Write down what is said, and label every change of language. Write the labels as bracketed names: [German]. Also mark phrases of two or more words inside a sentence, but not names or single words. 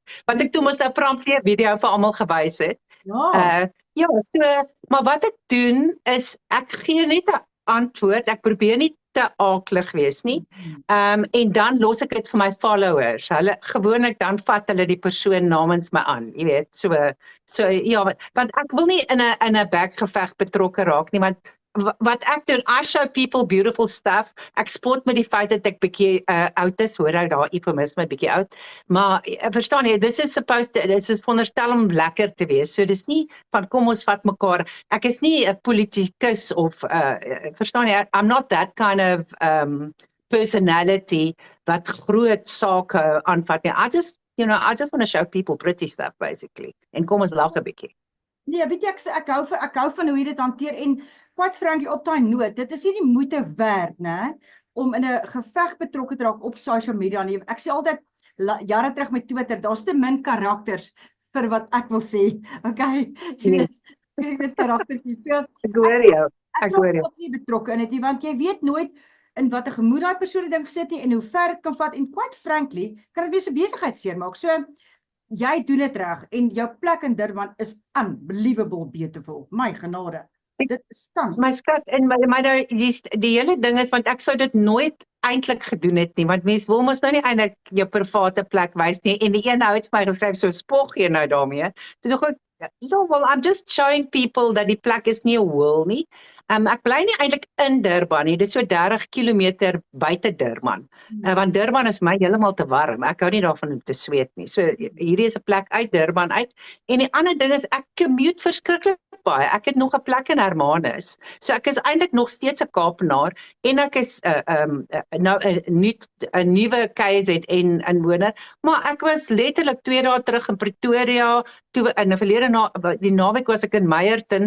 [Afrikaans] Wat ek toe mos nou prampie video vir almal gewys het. Ja, so, maar wat ek doen is ek gee net 'n antwoord, ek probeer nie te aaklig wees nie, en dan los ek dit vir my followers, hulle, gewoonlik dan vat hulle die persoon namens my aan, jy weet, so ja, want ek wil nie in 'n bekgeveg betrokke raak nie, want wat ek doen, [English] I show people beautiful stuff, [Afrikaans] ek spot met die feit dat ek bietjie oud is, hoor ek daar eufemisme, bietjie oud, maar verstaan jy, [English] this is [Afrikaans] veronderstel om lekker te wees, so dis nie van kom ons vat mekaar, ek is nie 'n politikus of, verstaan jy, [English] I'm not that kind of personality [Afrikaans] wat groot sake aanvat nie, [English] I just want to show people pretty stuff basically, [Afrikaans] en kom ons lag 'n bietjie. Nee, weet jy, ek hou van hoe jy dit hanteer en [English] quite frankly [Afrikaans] op daai noot, dit is nie die moeite werd, né, om in 'n geveg betrokke te raak op [English] social media [Afrikaans] nie. Ek sê altyd, jare terug met Twitter, daar's te min karakters vir wat ek wil sê. Okay. Yes. Jy weet karaktertjies. So Ek hoor jou. Ek hoor raak jou. ook nie betrokke in dit nie, want jy weet nooit in watter gemoed daai persoon die ding gesit het en hoe ver dit kan vat en [English] quite frankly, [Afrikaans] kan dit wees 'n besigheid seermaak. So jy doen dit reg en jou plek in Durban is [English] unbelievable beautiful. [Afrikaans] My genade. Dit staan. My skat, en my die hele ding is, want ek sou dit nooit eintlik gedoen het nie, want mens wil mos nou nie eintlik jou private plek wys nie, en die een nou het vir my geskryf, so spog jy nou daarmee. Toe dink ek, ja, [English] well, I'm just showing people [Afrikaans] dat die plek is nie 'n hoel nie. Ek bly nie eintlik in Durban nie, dis so 30 km buite Durban. Want Durban is my heeltemal te warm. Ek hou nie daarvan om te sweet nie. So hierdie is 'n plek uit Durban uit. En die ander ding is ek commute verskriklik baie. Ek het nog 'n plek in Hermanus. So ek is eintlik nog steeds 'n Kaapenaar en ek is nou 'n nuwe KZN inwoner, maar ek was letterlik 2 dae terug in Pretoria, toe in 'n verlede die naweek was ek in Meyerton.